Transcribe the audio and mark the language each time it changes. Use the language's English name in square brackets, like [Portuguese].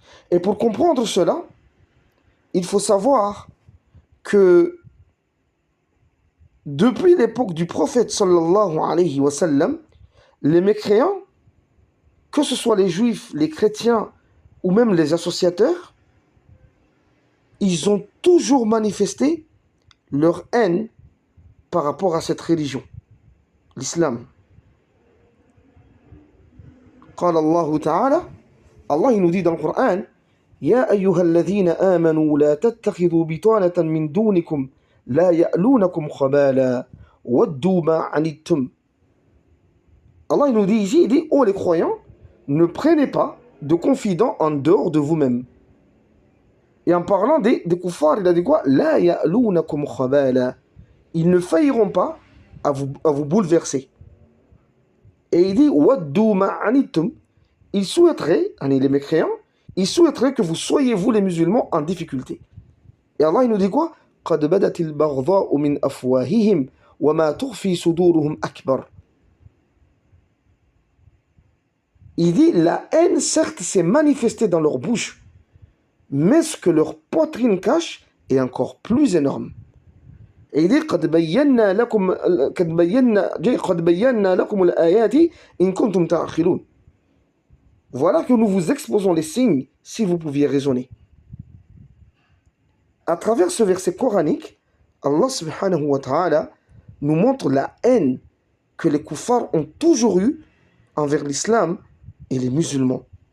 [French] Et pour comprendre cela, il faut savoir que depuis l'époque du prophète sallallahu alayhi wa sallam, les mécréants, que ce soit les juifs, les chrétiens ou même les associateurs, ils ont toujours manifesté leur haine par rapport à cette religion, l'islam. [Arabic] قال الله تعالى, [French] Allah il nous dit dans le Coran, [Arabic] يا أيها الذين آمنوا لا تتخذوا بطانة من دونكم لا يألونكم خبالا ودوا ما عنتم. [French] Allah il nous dit ici, il dit, oh les croyants, ne prenez pas de confidents en dehors de vous-même. Et en parlant des kuffars, il a dit quoi? [Arabic] La ya'lunakum khabala. [French] Ils ne failliront pas à vous bouleverser. Et il dit [Arabic] waddu ma'anitum. [French] Ils souhaiteraient, les mécréants, ils souhaiteraient que vous soyez, vous les musulmans, en difficulté. Et Allah il nous dit quoi? [Arabic] قد بدت البغضاء من أفواههم وما تخفي صدورهم أكبر. [French] Il dit la haine certes s'est manifestée dans leur bouche, mais ce que leur poitrine cache est encore plus énorme. Et il dit [Arabic] قد بينا لكم الآيات إن كنتم تعقلون. [French] Voilà que nous vous exposons les signes si vous pouviez raisonner. À travers ce verset coranique, Allah subhanahu wa ta'ala nous montre la haine que les kuffars ont toujours eue envers l'islam et les musulmans.